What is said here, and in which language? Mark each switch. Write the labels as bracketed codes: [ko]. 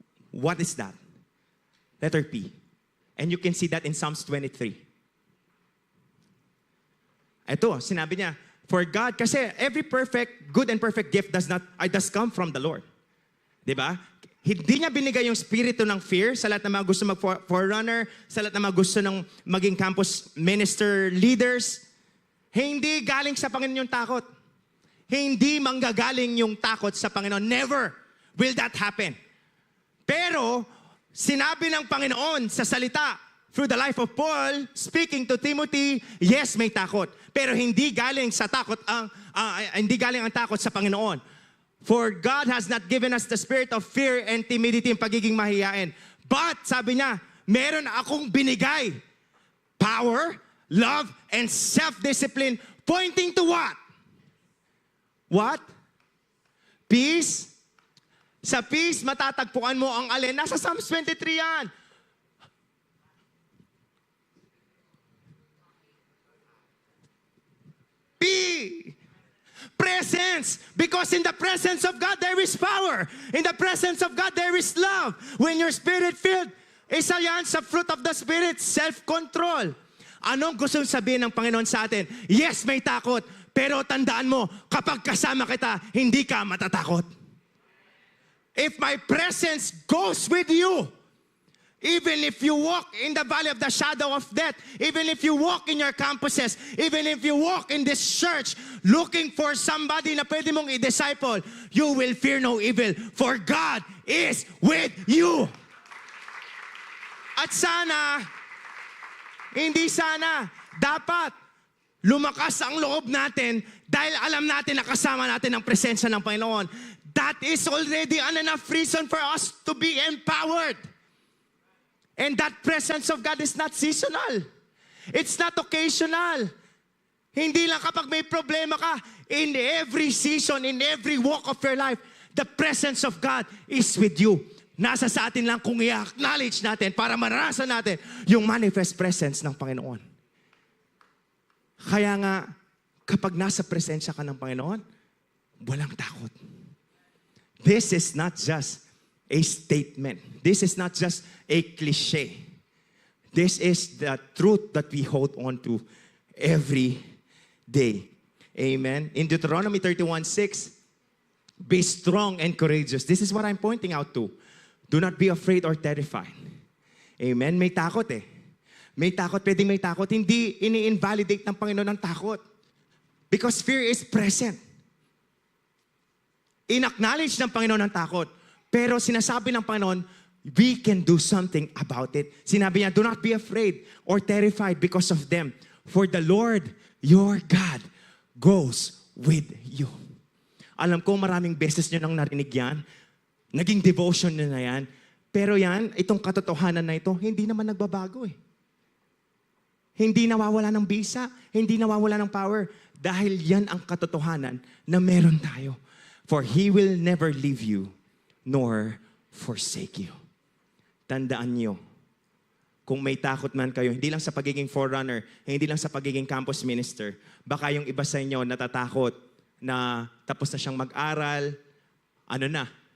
[en] What is that? Letter P. And you can see that in Psalms 23. [tl] Ito, sinabi niya, [en] for God, [tl] kasi [en] every good and perfect gift does come from the Lord. [tl] Diba? Hindi niya binigay yung spirito ng fear sa lahat ng mga gusto mag-forerunner, sa lahat ng mga gusto ng maging campus minister leaders. Hindi galing sa Panginoon yung takot. Hindi manggagaling yung takot sa Panginoon. [en] Never will that happen. [tl] Pero, sinabi ng Panginoon sa salita, [en] through the life of Paul, speaking to Timothy, yes, [tl] may takot. Pero hindi galing sa takot hindi galing ang takot sa Panginoon. [en] For God has not given us the spirit of fear and timidity, [tl] yung pagiging mahihain. [en] But, [tl] sabi niya, meron akong binigay. [en] Power, love, and self-discipline, pointing to what? What? Peace. [tl] Sa peace, matatagpuan mo ang alin. Nasa Psalms 23 yan. [en] Presence. Because in the presence of God, there is power. In the presence of God, there is love. When your spirit-filled, [tl] isa yan sa [en] fruit of the Spirit, self-control. [tl] Anong gusto sabihin ng Panginoon sa atin? Yes, may takot. Pero tandaan mo, kapag kasama kita, hindi ka matatakot. [en] If my presence goes with you, even if you walk in the valley of the shadow of death, even if you walk in your campuses, even if you walk in this church, looking for somebody [tl] na pwede mong i-disciple, [en] you will fear no evil, for God is with you. [tl] At sana, hindi sana, dapat lumakas ang loob natin dahil alam natin na kasama natin ang presensya ng Panginoon. [en] that is already an enough reason for us to be empowered. And that presence of God is not seasonal. It's not occasional. [tl] Hindi lang kapag may problema ka. [en] In every season, in every walk of your life, the presence of God is with you. [tl] Nasa sa atin lang kung i-acknowledge natin para maranasan natin yung manifest presence ng Panginoon. Kaya nga, kapag nasa presensya ka ng Panginoon, walang takot. [en] This is not just a statement. This is not just a cliche. This is the truth that we hold on to every day. Amen. In Deuteronomy 31:6, be strong and courageous. This is what I'm pointing out to. Do not be afraid or terrified. [tl] Amen. May takot eh. May takot, pwedeng may takot. Hindi ini-invalidate ng Panginoon ang takot. [en] Because fear is present. [tl] In-acknowledge ng Panginoon ang takot. Pero sinasabi ng Panginoon, [en] we can do something about it. [tl] Sinabi niya, [en] do not be afraid or terrified because of them. For the Lord, your God, goes with you. [tl] Alam ko maraming beses nyo nang narinig yan. Naging devotion nyo na yan. Pero yan, itong katotohanan na ito, hindi naman nagbabago eh. Hindi nawawala ng bisa, hindi nawawala ng power. Dahil yan ang katotohanan na meron tayo. [en] For He will never leave you, nor forsake you. [tl] Tandaan nyo, kung may takot man kayo, hindi lang sa pagiging forerunner, hindi lang sa pagiging campus minister, baka yung iba sa inyo natatakot na tapos na siyang mag-aral, ano na?